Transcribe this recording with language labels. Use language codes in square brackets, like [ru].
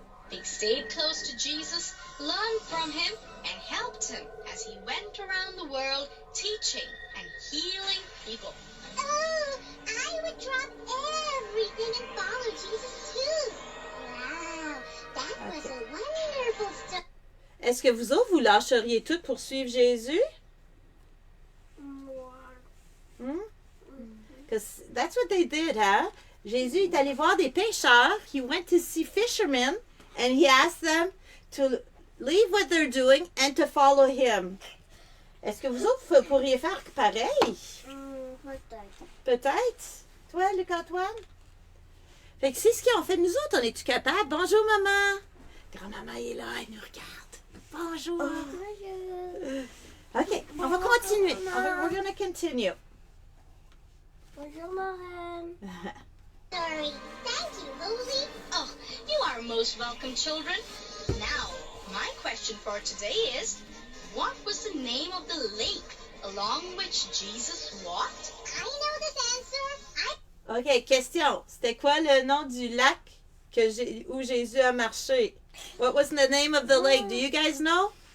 [en] They stayed close to Jesus, learned from him, and helped him as he went around the world teaching and healing people. Oh, I would drop everything and follow Jesus too. Wow, that was a wonderful story. [fr] Est-ce que vous autres, vous lâcheriez tout pour suivre Jésus? [en] Because that's what they did, huh? [fr] Jésus est allé voir des pêcheurs. [en] He went to see fishermen and he asked them to leave what they're doing and to follow him. [fr] Est-ce que vous autres vous pourriez faire pareil? Peut-être. Peut-être. Toi, Luc-Antoine? Fait que c'est ce qu'ils ont fait. Nous autres, on est-tu capables? Bonjour, maman. Grand-maman est là, elle nous regarde. Bonjour. Bonjour. OK, on va continuer. [en] We're gonna continue. [fr] Bonjour, [en] Moran. Sorry. Thank you, Holy. Oh, you are most welcome, children. Now, my question for today is, what was the name of the lake along which Jesus walked? I know this answer. OK, question. [fr] C'était quoi le nom du lac où Jésus a marché? [en] What was the name of the lake? Do you guys know?